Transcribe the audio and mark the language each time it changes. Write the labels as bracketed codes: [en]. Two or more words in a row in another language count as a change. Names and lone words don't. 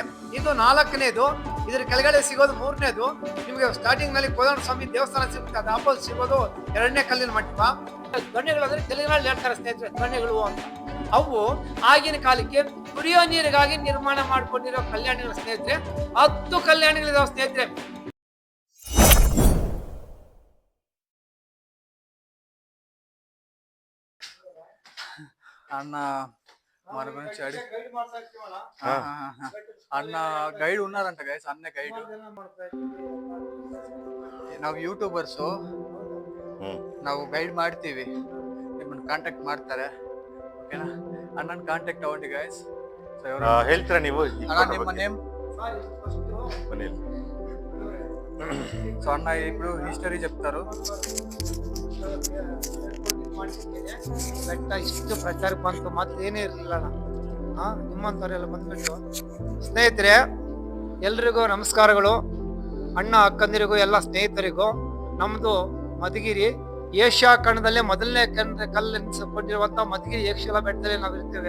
[kn] ಇದು 4ನೇದು. ಇದ್ರ ಕೆಳಗಡೆ ಸಿಗೋದು 3ನೇದು. ನಿಮ್ಗೆ ಸ್ಟಾರ್ಟಿಂಗ್ ನಲ್ಲಿ ಕೋದಂಡ ಸ್ವಾಮಿ ದೇವಸ್ಥಾನ ಸಿಗುತ್ತೆ, ಅದು ಆಪೋಸಿಟ್ ಸಿಗೋದು 2ನೇ ಕಲ್ಲಿನ ಮಂಟಪ. ದೊಣ್ಣೆಗಳು ಅಂದ್ರೆ ತೆಲುಗಿನಲ್ಲಿ ಹೇಳ್ತಾರೆ ಸ್ನೇಹಿತರೆ, ದೊಣ್ಣೆಗಳು ಅಂತ. ಅವು ಆಗಿನ ಕಾಲಕ್ಕೆ ಕುಡಿಯೋ ನೀರಿಗಾಗಿ ನಿರ್ಮಾಣ ಮಾಡ್ಕೊಂಡಿರೋ ಕಲ್ಯಾಣಿಗಳ ಸ್ನೇಹಿತರೆ. 10 ಕಲ್ಯಾಣಿಗಳಿದಾವೆ ಸ್ನೇಹಿತರೆ. [te] అన్న మన గురించి అన్న గైడ్ ఉన్నారంట గైస్, అన్న గైడ్. [kn] ನಾವು ಯೂಟ್ಯೂಬರ್ಸ್, ನಾವು ಗೈಡ್ ಮಾಡ್ತೀವಿ, ನಿಮ್ಮನ್ನ ಕಾಂಟ್ಯಾಕ್ಟ್ ಮಾಡ್ತಾರೆ, ಓಕೆನಾ? ಅಣ್ಣನ ಕಾಂಟ್ಯಾಕ್ಟ್ ತಗೊಂಡಿ ಗೈಸ್. ಹೇಳ್ತೀರಾ ನೀವು ನಿಮ್ಮ ನೇಮ್? [te] సో అన్న ఇప్పుడు హిస్టరీ చెప్తారు. [kn] ಬೆಟ್ಟ ಇಷ್ಟು ಪ್ರಚಾರಕ್ಕೆ ಬಂತು, ಮತ್ತೇನೇ ಇರಲಿಲ್ಲ. ನಿಮ್ಮಂಥವ್ರೆಲ್ಲ ಬಂದ್ಬಿಟ್ಟು ಸ್ನೇಹಿತರೆ, ಎಲ್ರಿಗೂ ನಮಸ್ಕಾರಗಳು. ಅಣ್ಣ ಅಕ್ಕಂದಿರಿಗೂ ಎಲ್ಲ ಸ್ನೇಹಿತರಿಗೂ. ನಮ್ದು ಮಧುಗಿರಿ ಏಷ್ಯಾ ಖಂಡದಲ್ಲೇ ಮೊದಲನೇ ಕಲ್ಲೆನಿಸಿಕೊಂಡಿರುವಂತ ಮಧುಗಿರಿ ಏಕಶಿಲಾ ಬೆಟ್ಟದಲ್ಲಿ ನಾವು ಇರ್ತೇವೆ.